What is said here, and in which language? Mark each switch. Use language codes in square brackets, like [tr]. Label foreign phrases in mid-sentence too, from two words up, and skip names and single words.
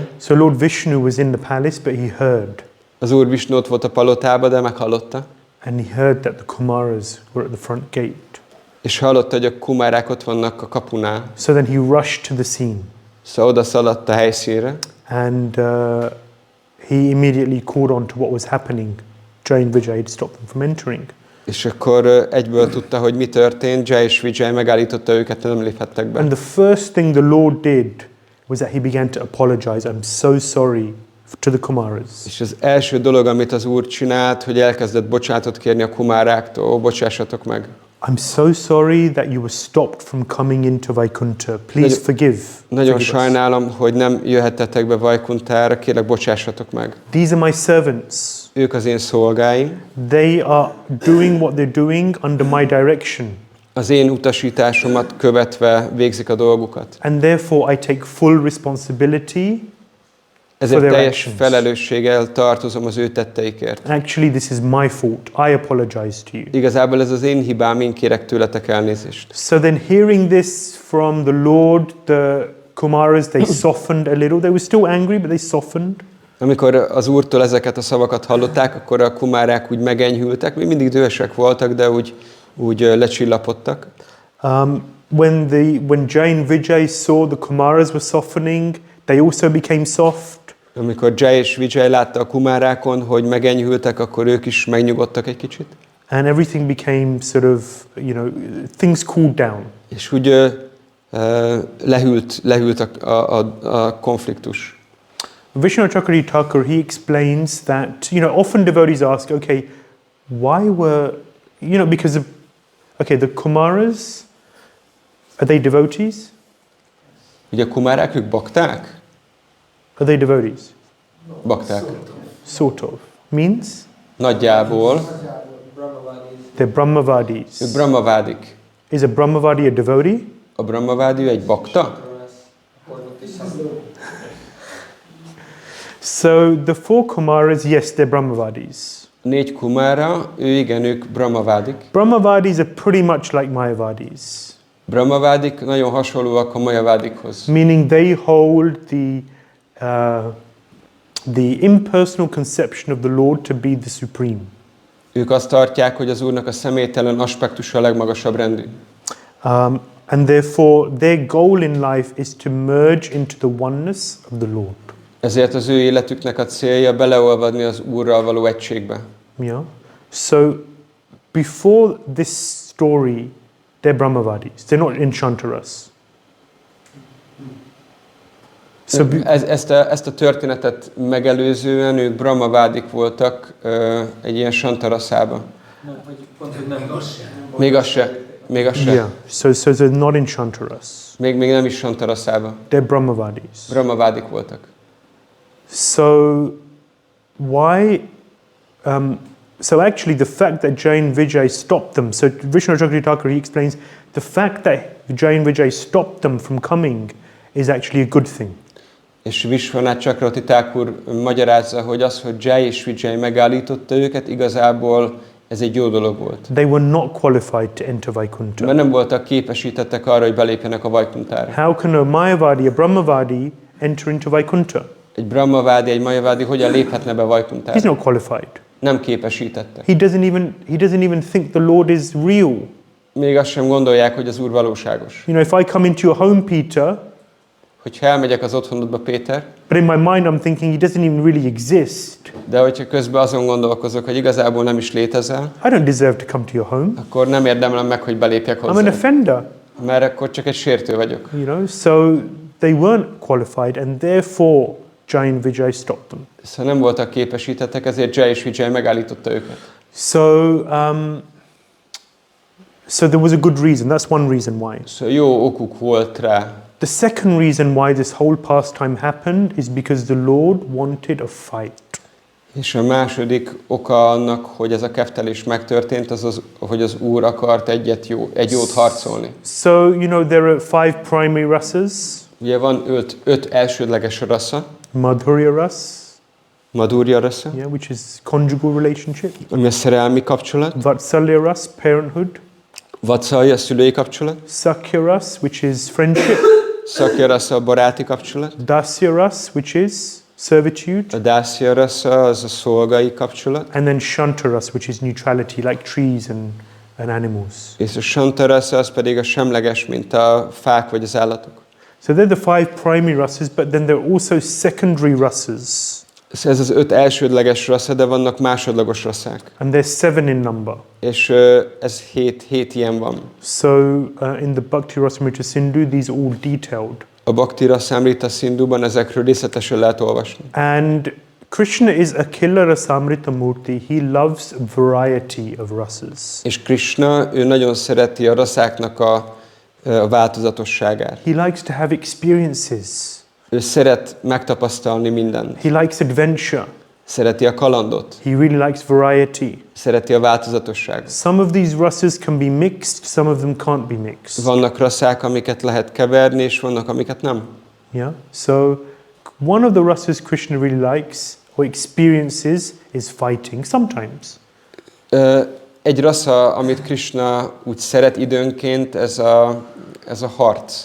[en] So Lord Vishnu was in the palace, but he heard. [hu] Az Úr Vishnu ott volt a palotában, de meghallotta. [en] And he heard that the Kumaras were at the front gate. [hu] És hallotta, hogy a kumárák ott vannak a kapunál. [en] So then he rushed to the scene. [hu] Szóval oda szaladt a helyszínre. [en] And he immediately called on to what was happening. Jay and Vijay to stop them from entering. [hu] És akkor egyből tudta, hogy mi történt. Jay és Vijay megállította őket, nem léphettek be. [en] And the first thing the Lord did was that he began to apologize. I'm so sorry to the Kumaras. [hu] És az első dolog, amit az Úr csinált, hogy elkezdett bocsánatot kérni a kumáráktól, bocsássatok meg. [en] I'm so sorry that you were stopped from coming into Vaikuntha. Please forgive. [hu] Nagyon sajnálom, hogy nem jöhettetek be Vaikuntára, kérlek bocsássatok meg. [en] These are my servants. [hu] Ők az én szolgáim. [en] They are doing what they're doing under my direction. [hu] Az én utasításomat követve végzik a dolgukat. [en] And therefore I take full responsibility. [hu] Ezért teljes felelősséggel tartozom az ő tetteikért. [en] Actually, this is my fault. I apologize to you. [hu] Igazából ez az én hibám, én kérek tőletek elnézést. [en] So then hearing this from the Lord, the Kumaras, they softened a little. They were still angry, but they softened. [hu] Amikor az Úrtól ezeket a szavakat hallották, akkor a kumárák úgy megenyhültek. Még mindig dühösek voltak, de úgy lecsillapodtak. [en] When Jay and Vijay saw the Kumaras were softening, they also became soft. [hu] Amikor Jay és Vijay látta a kumárákon, hogy megenyhültek, akkor ők is megnyugodtak egy kicsit. [en] And everything became sort of, things cooled down. [hu] És úgy lehűlt a konfliktus. [en] Vishnu Chakravarti Thakur, he explains that, often devotees ask, okay, why were, because of, the Kumaras, are they devotees? [hu] Ugye a kumárák, ők bakták? [en] Are they devotees? [hu] Bakták. [en] Sort of. Means? [hu] Nagyjából. [en] They're Brahmavadis. [hu] Ők brahmavádik. [en] Is a Brahmavadi a devotee? [hu] A brahmavádi egy bakta? [en] So the four Kumaras, yes, they're Brahmavadis. [hu] 4 kumára, ők brahmavádik. [en] Brahmavadis are pretty much like Mayavadis. [hu] Brahmavádik nagyon hasonlóak a mayavádikhoz. [en] Meaning they hold the impersonal conception of the Lord to be the supreme. [hu] Ők azt tartják, hogy az Úrnak a személytelen aspektusa a legmagasabb rendű. [en] And therefore their goal in life is to merge into the oneness of the Lord. [hu] Ezért az ő életüknek a célja beleolvadni az Úrral való egységbe. [en] Yeah. So before this story, they're Brahmavadis. They're not Enchantaras. So [hu] ezt a történetet megelőzően ők brahmavádik voltak egy ilyen santaraszában. Még az se. [en] Yeah. So they're not Enchantaras. [hu] Még nem is santaraszában. [en] They're Brahmavadis. [hu] Brahmavádik voltak. [en] So why? So actually, the fact that Jay and Vijay stopped them. So Vishnu Chakravarti Thakur, he explains the fact that Jay and Vijay stopped them from coming is actually a good thing. [hu] És Vishwanath Chakravarti Thakur magyarázza, hogy az, hogy Jay és Vijay megállította őket, igazából ez egy jó dolog volt. [en] They were not qualified to enter Vaikuntha. [hu] Mert nem voltak képesítettek arra, hogy belépjenek a Vaikuntára. [en] How can a Mayavadi, a Brahmavadi enter into Vaikuntha? [hu] Egy brahmavádi, egy mayavádi hogyan léphetne be Vaikuntára? [en] He's not qualified. [hu] Nem képesítettek. [en] He doesn't even think the Lord is real. [hu] Még azt sem gondolják, hogy az Úr valóságos. [en] If I come into your home, Peter, [hu] hogyha elmegyek az otthonodba, Péter, [en] but in my mind I'm thinking he doesn't even really exist. [hu] De hogyha közben azon gondolkozok, hogy igazából nem is létezel, [en] I don't deserve to come to your home. [hu] Akkor nem érdemlem meg, hogy belépjek hozzá. [en] I'm an offender. [hu] Mert akkor csak egy sértő vagyok. [en] So they weren't qualified and therefore Jay and Vijay stopped them. [hu] Szóval nem voltak képesítettek, ezért Jay és Vijay megállította őket. [en] So there was a good reason. That's one reason why. [hu] Szóval jó okuk volt rá. [en] The second reason why this whole pastime happened is because the Lord wanted a fight. [hu] És a második oka annak, hogy ez a keftelés megtörtént, hogy az Úr akart egy jót harcolni. [en] So, there are 5 primary rasas. [hu] Ugye van öt elsődleges rasza. [en] Madhurya rasa, [hu] Madhurya rasa, [en] yeah, which is conjugal relationship. [hu] ami a szerelmi kapcsolat. [en] Vatsalya rasa, parenthood. [hu] Vatsalya, szülői kapcsolat. [en] Sakhya rasa, which is friendship. [hu] Sakhya rasa, a baráti kapcsolat. [en] Dasya rasa, which is servitude. [hu] A dāsa rasa, az a szolgai kapcsolat. [en] And then Shanta rasa, which is neutrality, like trees and animals. [hu] És a Shanta rasa, az pedig a semleges, mint a fák vagy az állatok. [en] So they're the 5 primary rasas, but then there are also secondary rasas. [hu] Ez az 5 elsődleges rasza, de vannak másodlagos rasszák. [en] And there's 7 in number. [hu] És ez 7 ilyen van. [en] So in the Bhakti Rasamrita Sindhu, these are all detailed. [hu] A Bhakti Rasamrita Sindhuban ezekről részletesen lehet olvasni. [en] And Krishna is Akhila Rasamrita Murti. He loves variety of rasas. [hu] És Krishna, ő nagyon szereti a raszáknak a változatosságát. [en] He likes to have experiences. [hu] Ő szeret megtapasztalni mindent. [en] He likes adventure. [hu] Szereti a kalandot. [en] He really likes variety. [hu] Szereti a változatosságot. [en] Some of these rasas can be mixed, some of them can't be mixed. [hu] Vannak rasszák, amiket lehet keverni, és vannak, amiket nem. [en] Yeah. So one of the rasas Krishna really likes or experiences is fighting sometimes. [hu] Egy rassza, amit Krishna úgy szeret időnként, ez a harc.